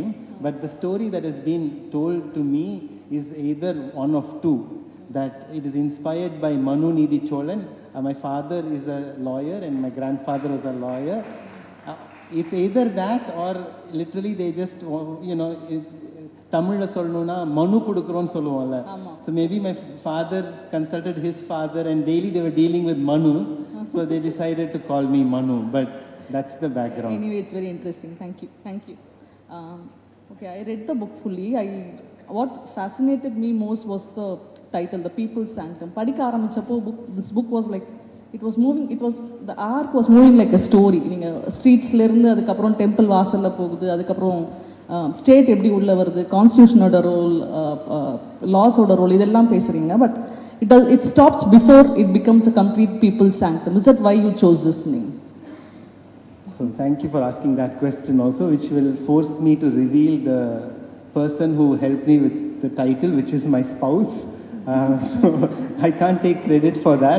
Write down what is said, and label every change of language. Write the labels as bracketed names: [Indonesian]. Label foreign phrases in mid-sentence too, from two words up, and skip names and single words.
[English] But the story that has been told to me is either one of two. That it is inspired by Manu Nidhi Cholan. My father is a lawyer and my grandfather was a lawyer. It's either that or literally they just, you know, [Tamil] தமிழ் சொல்லணும்னா மனு குடுக்குறோம் சொல்லுவாங்க. [English] So maybe my father consulted his father and daily they were dealing with Manu. So they decided to call me Manu, but that's the background. Anyway, it's very interesting. Thank you. Thank you. Okay, I read the book fully. I what fascinated me most was the title, The People's Sanctum. [Tamil] படிக்க ஆரம்பிச்சப்போ [English] this book was like, it was moving, the arc was moving like a story. [Tamil] நீங்கள் ஸ்ட்ரீட்ஸ்லேருந்து அதுக்கப்புறம் டெம்பிள் வாசலில் போகுது, அதுக்கப்புறம் ஸ்டேட் எப்படி உள்ள வருது, கான்ஸ்டியூஷனோட ரோல், லாஸோட ரோல், இதெல்லாம் பேசுகிறீங்க. [English] பட் it stops before it becomes a complete people's sanctum. Is that why you chose this name? So thank you for asking that question also, which will force me to reveal the person who helped me with the title, which is my spouse. So I can't take credit for that.